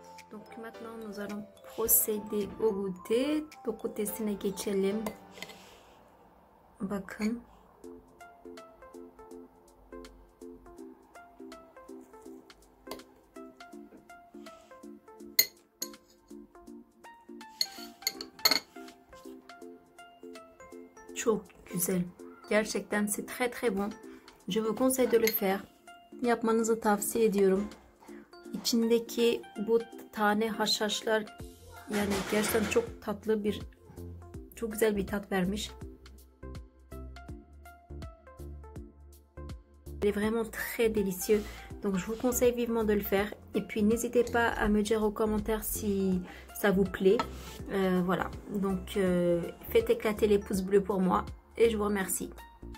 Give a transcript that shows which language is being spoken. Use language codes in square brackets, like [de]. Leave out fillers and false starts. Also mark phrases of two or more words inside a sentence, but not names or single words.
[fr] Donc maintenant nous allons procéder au goûter. [tr] Donc ötesine geçelim. Bakın. Çok güzel. [fr] Gerçekten c'est très bon. Je vous conseille de le faire. [tr] Yapmanızı tavsiye ediyorum. İçindeki bu tane haşhaşlar yani gerçekten çok tatlı çok güzel bir tat vermiş. [fr] Il est vraiment très délicieux. Donc je vous conseille vivement de le faire. Et puis n'hésitez pas à me dire aux commentaires si ça vous plaît. Voilà. Donc faites éclater les pouces bleus pour moi. Et je vous remercie.